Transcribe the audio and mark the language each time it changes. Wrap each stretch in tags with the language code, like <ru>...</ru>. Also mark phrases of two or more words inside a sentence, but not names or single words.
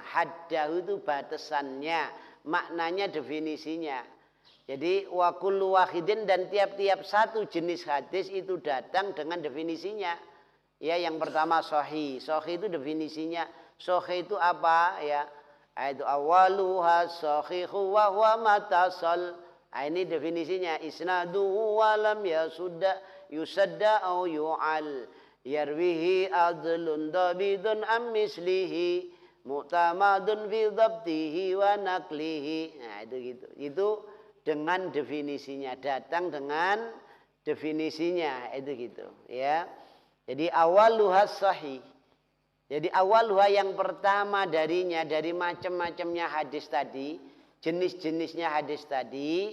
<id>Haddahu itu batasannya, maknanya definisinya. Jadi</id> <ar>وكل واحد,</ar> <id>dan tiap-tiap satu jenis hadis itu datang dengan definisinya. Ya, yang pertama sahih. Sahih itu definisinya. Sahih itu apa? Ya, itu</id> <ar>أولها الصحيح وهو ما اتصل.</ar> <id>Ini definisinya.</id> <ar>إسناده ولم يشذ أو يعل. يرويه عدل ضابط عن مثله معتمد في ضبطه ونقله.</ar> <id>Nah, itu gitu. Itu dengan definisinya, datang dengan definisinya, itu gitu, ya. Jadi</id> <ar>أولها صحيح.</ar> <id>Jadi awaluha yang pertama darinya, dari macam-macamnya hadis tadi, jenis-jenisnya hadis tadi.</id>